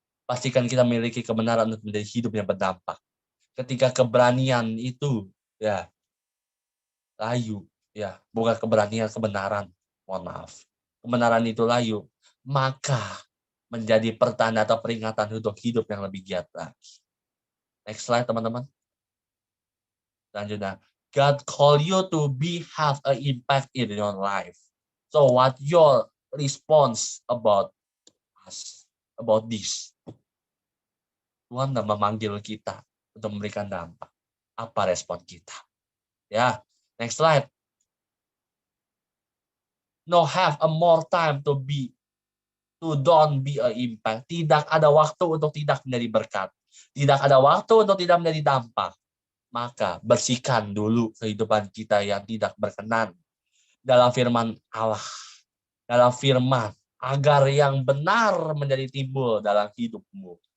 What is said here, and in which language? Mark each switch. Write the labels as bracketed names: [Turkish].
[Indonesian] Pastikan kita memiliki kebenaran untuk menjadi hidup yang berdampak. Ketika keberanian itu ya layu, ya, bukan keberanian, kebenaran. Mohon maaf. Kebenaran itu layu, maka menjadi pertanda atau peringatan untuk hidup yang lebih giat lagi. [English] Next slide, [Indonesian] teman-teman. Selanjutnya, [English] God call you to have an impact in your life. So what your response about this? [Indonesian] Tuhan sudah memanggil kita untuk memberikan dampak. Apa respon kita? Ya, [English] next slide. No have a more time to don't be an impact. [Indonesian] Tidak ada waktu untuk tidak menjadi berkat. Tidak ada waktu untuk tidak menjadi dampak. Maka bersihkan dulu kehidupan kita yang tidak berkenan dalam firman Allah. Dalam firman agar yang benar menjadi timbul dalam hidupmu.